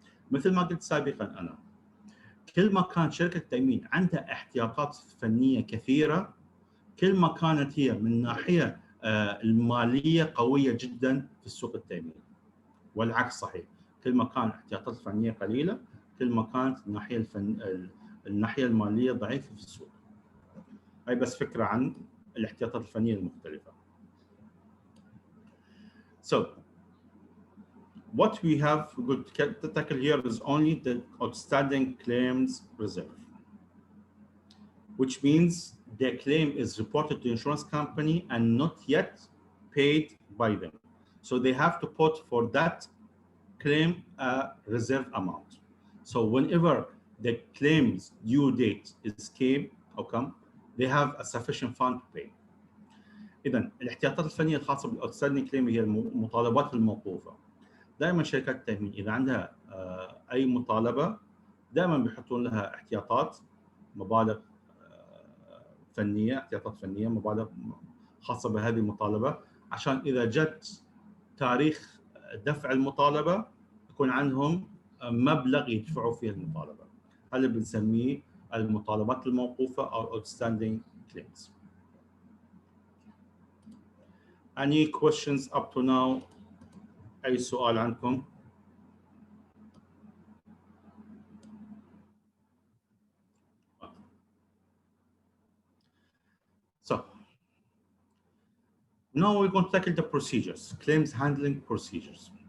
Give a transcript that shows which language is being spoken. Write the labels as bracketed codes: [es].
[ar] مثل ما قلت سابقا انا كل ما كانت شركه التامين عندها احتياطات فنيه كثيره كل ما كانت هي من ناحيه الماليه قويه جدا في السوق التامين، والعكس صحيح، كل ما كان احتياطات فنيه قليله كل ما كانت الناحيه الماليه ضعيفه في السوق. هاي بس فكره عن الاحتياطات الفنيه المختلفه. [en] So what we have to tackle here is only the outstanding claims reserve, which means the claim is reported to the insurance company and not yet paid by them. So they have to put for that claim a reserve amount. So whenever the claim's due date come, they have a sufficient fund to pay. [ar] إذن الاحتياطات الفنية الخاصة بالاوتستاندينج كليم هي المطالبات الموقوفة. دائما شركات التأمين إذا عندها أي مطالبة دائما بيحطون لها احتياطات مبالغ فنيه، احتياطات فنيه، مبالغ خاصه بهذه المطالبه، عشان اذا جت تاريخ دفع المطالبه يكون عندهم مبلغ يدفعوا فيه المطالبه. هذا اللي بنسميه المطالبات الموقوفه او outstanding claims. [en] Any questions up to now؟ [ar] اي سؤال عندكم؟ [en] So now we're going to tackle the procedures, claims handling procedures.